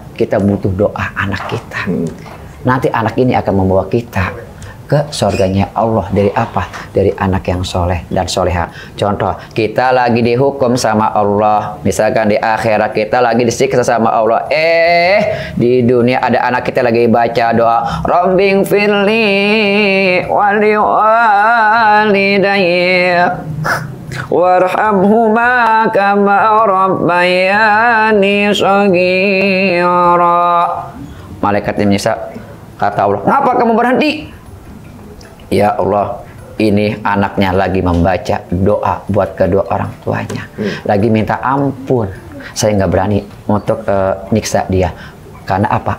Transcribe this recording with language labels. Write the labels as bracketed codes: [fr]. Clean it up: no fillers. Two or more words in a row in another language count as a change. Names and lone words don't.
[id] Kita butuh doa anak kita. Nanti anak ini akan membawa kita ke surganya Allah. Dari apa? Dari anak yang soleh dan soleha. Contoh, kita lagi dihukum sama Allah, misalkan di akhirat kita lagi disiksa sama Allah. Di dunia ada anak kita lagi baca doa, [ar] رب اغفر لي ولوالدي وارحمهما كما ربياني صغيرا. [id] Malaikat menyiksa, kata Allah, kenapa kamu berhenti? Ya Allah, ini anaknya lagi membaca doa buat kedua orang tuanya, lagi minta ampun. Saya nggak berani untuk nyiksa dia. Karena apa?